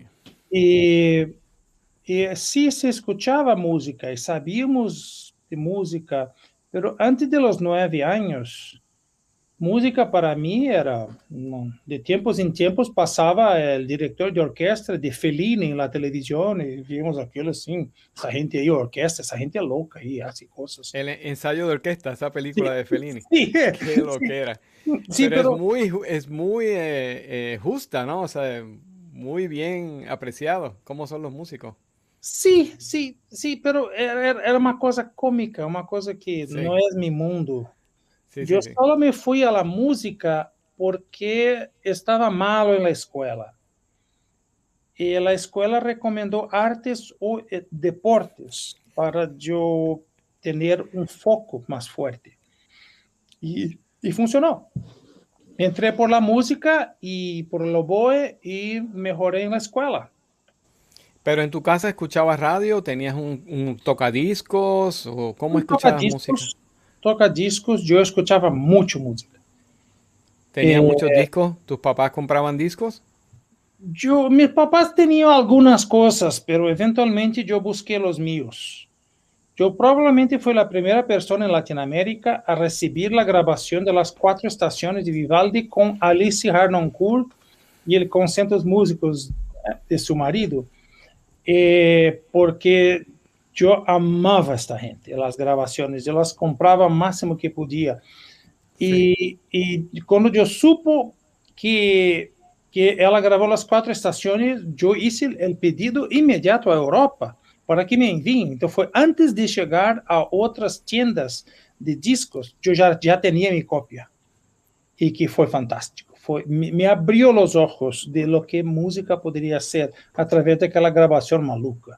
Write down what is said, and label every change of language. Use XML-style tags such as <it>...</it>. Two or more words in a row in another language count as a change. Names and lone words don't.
<es>Y, y sí se escuchaba música y sabíamos de música, pero antes de los 9 años, música para mí era, de tiempos en tiempos pasaba el director de orquesta de Fellini en la televisión y vimos aquello así, esa gente ahí, orquesta, esa gente loca ahí, hace cosas. El ensayo de orquesta, esa película Sí, de Fellini. sí, Qué lo que era. sí, Pero es pero muy justa, ¿no? O sea, muy bien apreciado. ¿Cómo son los músicos? sí, pero</es> <pt>era uma coisa cômica, uma coisa que</pt> <es>Sí,</es> <pt>não é meu mundo.</pt> <es>sí,</es> <pt>Eu</pt> <es>sí, sí.</es> <pt>só me fui à la música porque estava malo na escola. E a escola recomendou artes ou deportes para eu ter um foco mais forte. E funcionou. Entrei</pt> <es>por la música</es> <pt>e</pt> <es>por el oboe</es> <pt>e melhorei na escola.</pt> <es>Pero en tu casa escuchabas radio, tenías un tocadiscos o cómo escuchabas música.</es> <pt>Toca discos, eu escutava muito música.</pt> <es>¿Tenías muchos discos? ¿Tus papás compraban discos? Mis papás tenían algunas cosas, pero eventualmente yo busqué los míos. Yo probablemente fui la primera persona en Latinoamérica a recibir la grabación de las 4 estaciones de Vivaldi con Alice Harnoncourt y el Concertos Músicos de su marido, porque yo amaba a esta gente, las grabaciones, yo las compraba al máximo que podía. Sí. Y cuando yo supo que</es> <pt>ela gravou as 4 estações, eu hice o pedido imediato à Europa para que me enviem. Então, foi antes de chegar a outras tiendas de discos, eu já tinha minha cópia. E que foi fantástico. Me abriu os olhos de</pt> <es>lo que</es> <pt>música poderia ser através daquela gravação maluca.</pt>